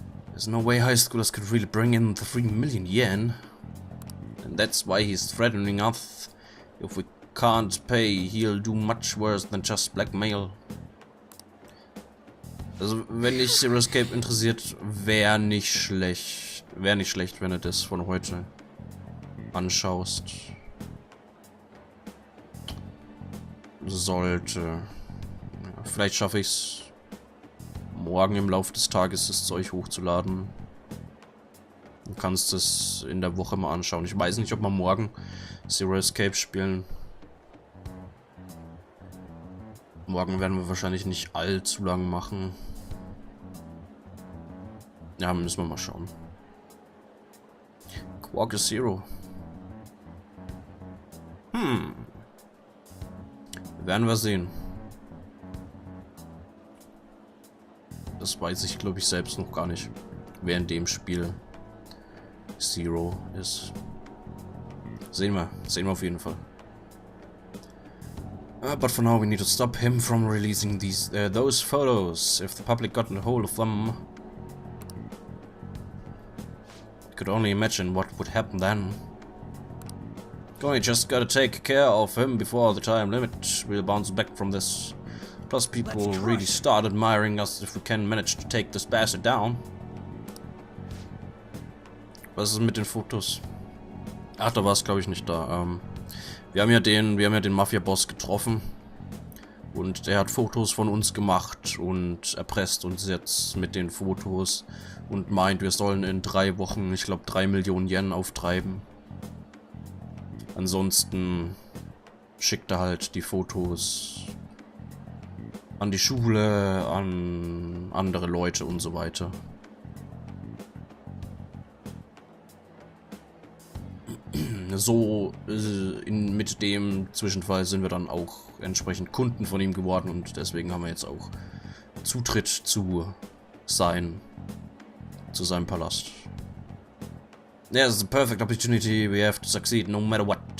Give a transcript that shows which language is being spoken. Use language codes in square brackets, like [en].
[en] There's no way high schoolers could really bring in the 3 million yen. And that's why he's threatening us. If we can't pay, he'll do much worse than just blackmail. [de] Also, wenn dich Zero Escape interessiert, wäre nicht schlecht, wenn du das von heute anschaust. sollte. Ja, vielleicht schaffe ich es morgen im Laufe des Tages, das Zeug hochzuladen. Du kannst es in der Woche mal anschauen. Ich weiß nicht, ob wir morgen Zero Escape spielen. Morgen werden wir wahrscheinlich nicht allzu lang machen. Ja, müssen wir mal schauen. Quark is Zero. Werden wir sehen. Das weiß ich, glaube ich, selbst noch gar nicht, wer in dem Spiel Zero ist. Sehen wir auf jeden Fall. [en] But for now we need to stop him from releasing those photos. If the public got a hold of them, I could only imagine what would happen then. We just gotta take care of him before the time limit will bounce back from this. Plus people really start admiring us if we can manage to take this bastard down. [de] Was ist mit den Fotos? Ach, da war es, glaube ich, nicht da. Wir haben ja den Mafia-Boss getroffen. Und der hat Fotos von uns gemacht und erpresst uns jetzt mit den Fotos und meint, wir sollen in 3 Wochen, ich glaube, 3 Millionen Yen auftreiben. Ansonsten schickt er halt die Fotos an die Schule, an andere Leute und so weiter. So mit dem Zwischenfall sind wir dann auch entsprechend Kunden von ihm geworden und deswegen haben wir jetzt auch Zutritt zu seinem Palast. [en] Yeah, it's a perfect opportunity. We have to succeed no matter what.